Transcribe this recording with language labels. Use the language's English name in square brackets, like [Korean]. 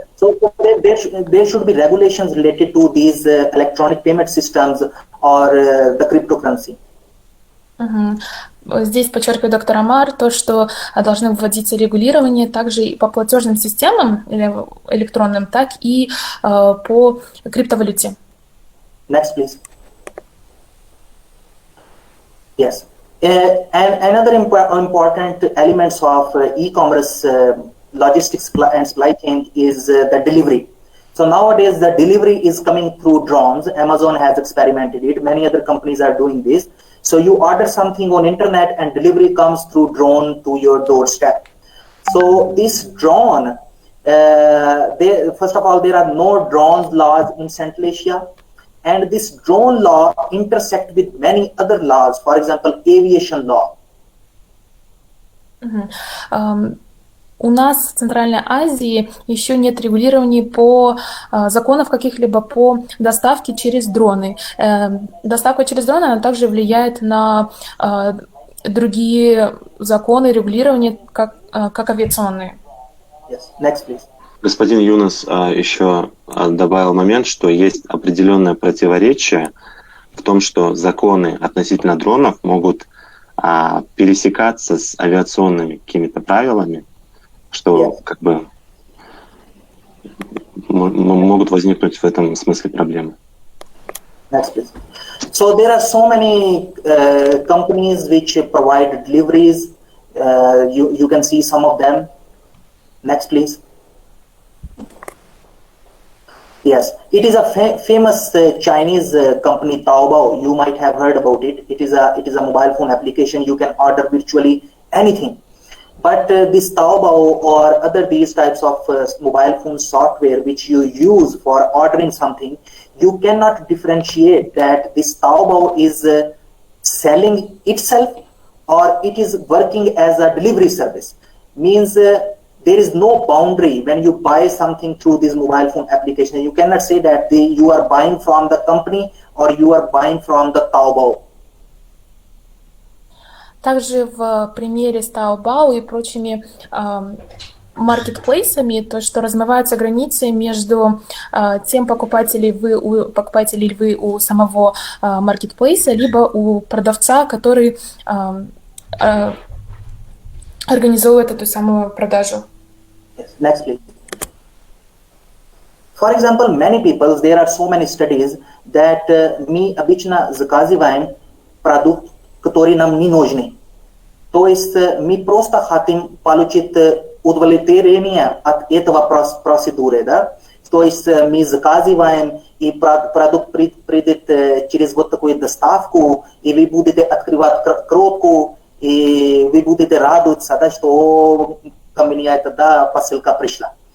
[English] So there should be regulations related to these electronic payment systems or the cryptocurrency. [Russian] Здесь подчеркивает доктор Аммар то, что должны вводиться регулирование также и по платежным системам электронным, так и по криптовалюте. [English] Next, please. Yes. And another important elements of e-commerce logistics and supply chain is the delivery. So nowadays the delivery is coming through drones. Amazon has experimented it. Many other companies are doing this. So you order something on internet and delivery comes through drone to your doorstep. So this drone, first of all, there are no drone laws in Central Asia. And this drone law intersect with many other laws, for example, aviation law. [Russian] У нас в Центральной Азии еще нет регулирования по законов каких-либо по доставке через дроны. Доставка через дроны, она также влияет на другие законы регулирования, как авиационные. [English] Yes. Next, please. [Russian] Господин Юнас еще добавил момент, что есть определенное противоречие в том, что законы относительно дронов могут пересекаться с авиационными какими-то правилами, что как бы могут возникнуть в этом смысле проблемы. [English] Next, please. So there are so many companies which provide deliveries. You can see some of them. Next, please. Yes, it is a famous Chinese company, Taobao. You might have heard about it. It is a mobile phone application. You can order virtually anything. But this Taobao or other these types of mobile phone software which you use for ordering something, you cannot differentiate that this Taobao is selling itself or it is working as a delivery service. Means there is no boundary when you buy something through this mobile phone application. You cannot say that you are buying from the company or you are buying from the Taobao. [Russian] Также в примере с Taobao и прочими маркетплейсами, то, что размываются границы между тем, покупателей вы у самого маркетплейса, либо у продавца, который организовывает эту самую продажу. [English] Yes. Next, please. For example, many people, there are so many studies that [Russian] мы обычно заказываем продукт, который нам не нужны. То есть мы просто хотим получить удовлетворение от этого процедуры, да? То есть мы заказываем, и продукт придет через вот такую доставку, и вы будете открывать коробку, и вы будете радоваться, да, что ко мне эта посылка пришла.